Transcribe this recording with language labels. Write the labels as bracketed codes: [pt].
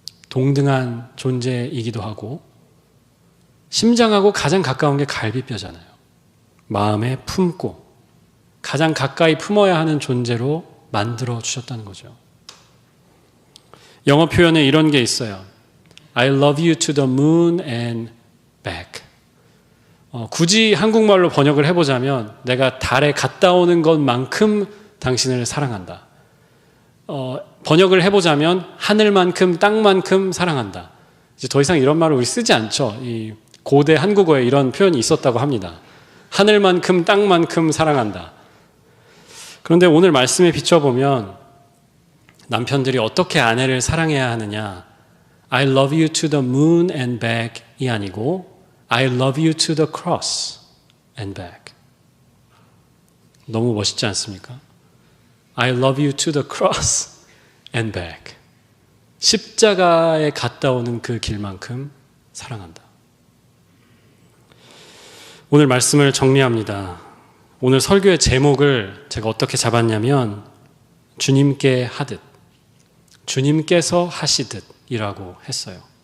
[ko] 동등한 존재이기도 하고, 심장하고 가장 가까운 게 갈비뼈잖아요. 마음에 품고 가장 가까이 품어야 하는 존재로 만들어 주셨다는 거죠. 영어 표현에 이런 게 있어요. [en] I love you to the moon and back. [ko] 굳이 한국말로 번역을 해보자면 내가 달에 갔다 오는 것만큼 당신을 사랑한다. 번역을 해보자면 하늘만큼 땅만큼 사랑한다. 이제 더 이상 이런 말을 우리 쓰지 않죠. 이 고대 한국어에 이런 표현이 있었다고 합니다. 하늘만큼 땅만큼 사랑한다. 그런데 오늘 말씀에 비춰보면 남편들이 어떻게 아내를 사랑해야 하느냐, [en] I love you to the moon and back [ko] 이 아니고 [en] I love you to the cross and back. [ko] 너무 멋있지 않습니까? [en] I love you to the cross and back. [ko] 십자가에 갔다 오는 그 길만큼 사랑한다. 오늘 말씀을 정리합니다. 오늘 설교의 제목을 제가 어떻게 잡았냐면 주님께 하듯, 주님께서 하시듯 이라고 했어요.